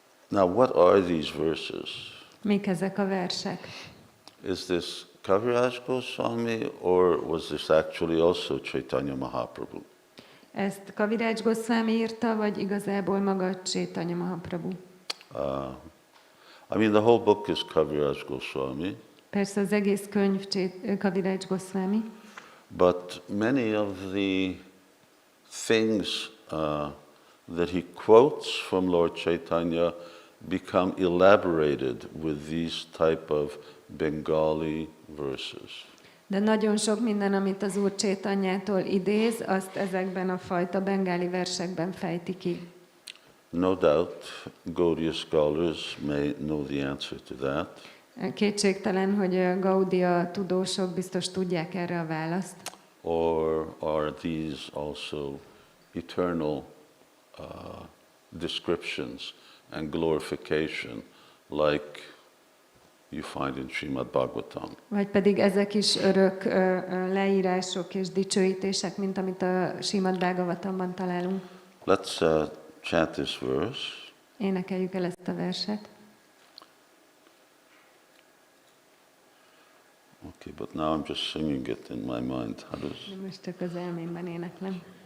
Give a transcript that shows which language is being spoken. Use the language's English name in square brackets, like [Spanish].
[English] Now, what are these verses? [Hungarian] Mik ezek a versek? [English] Is this Kaviraj Goswami, or was this actually also Chaitanya Mahaprabhu? [Hungarian] Ezt Kaviraj Goswami írta, vagy igazából maga Chaitanya Mahaprabhu? [English] I mean, the whole book is Kaviraj Goswami. [Hungarian] Persze az egész könyv Kaviraj Goswami. [English] But many of the things that he quotes from Lord Chaitanya become elaborated with these type of Bengali verses. [Hungarian] De nagyon sok minden, amit az Úr Chaitanyától idéz, azt ezekben a fajta bengáli versekben fejti ki. [English] No doubt, Gaudiya scholars may know the answer to that. [Hungarian] Kétségtelen, hogy Gaudiya tudósok biztos tudják erre a választ. [English] Or are these also eternal descriptions and glorification like you find in Srimad Bhagavatam? [Hungarian] Vagy pedig ezek is örök leírások és dicsőítések, mint amit a Srimad Bhagavatamban találunk. [English] Let's chant this verse. [Hungarian] Énekeljük el ezt a verset. [English] Okay, but now I'm just singing it in my mind. How does... [Hungarian] Most csak az elmémben éneklem.